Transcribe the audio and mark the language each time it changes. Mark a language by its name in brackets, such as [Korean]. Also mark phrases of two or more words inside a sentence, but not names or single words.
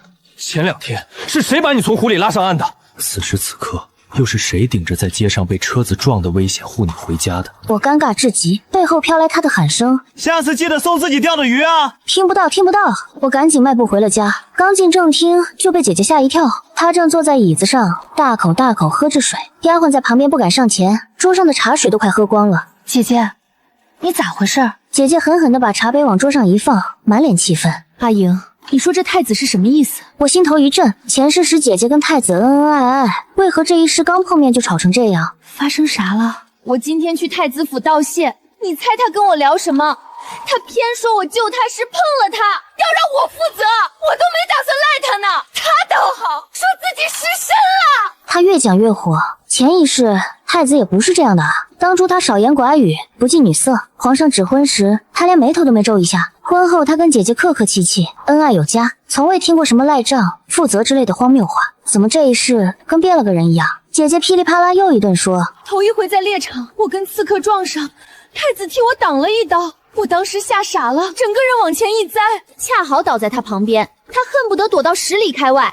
[Chinese] 前2天是誰把你從湖裡拉上岸的？此時此刻又是誰頂着在街上被車子撞的危險護你回家的？我尷尬至極，背後飄來他的喊聲： 下次記得送自己釣的魚啊！聽不到，聽不到！我趕緊邁步回了家，剛進正廳就被姐姐嚇一跳。她正坐在椅子上，大口大口喝着水，丫鬟在旁邊不敢上前，桌上的茶水都快喝光了。姐姐，你咋回事？姐姐狠狠地把茶杯往桌上一放，滿臉氣愤。阿莹，你說这太子是什么意思？我心頭一震，前世时姐姐跟太子恩恩爱愛，為何這一世剛碰面就吵成這樣？發生啥了？我今天去太子府道謝，你猜他跟我聊什麼？他偏說我救他時碰了他，要讓我負責，我都沒打算賴他呢。他倒好，說自己失身了。他越講越火，前一世太子也不是這樣的啊。當初他少言寡語，不近女色，皇上指婚時他連眉頭都沒皺一下。婚後他跟姐姐客客氣氣，恩愛有加，從未聽過什麼賴賬、負責之類的荒謬話。怎麼這一世跟變了個人一樣？姐姐噼里啪啦又一頓說。頭一回在獵場，我跟刺客撞上，太子替我擋了一刀，我當時嚇傻了，整個人往前一栽，恰好倒在他旁邊，他恨不得躲到10里開外。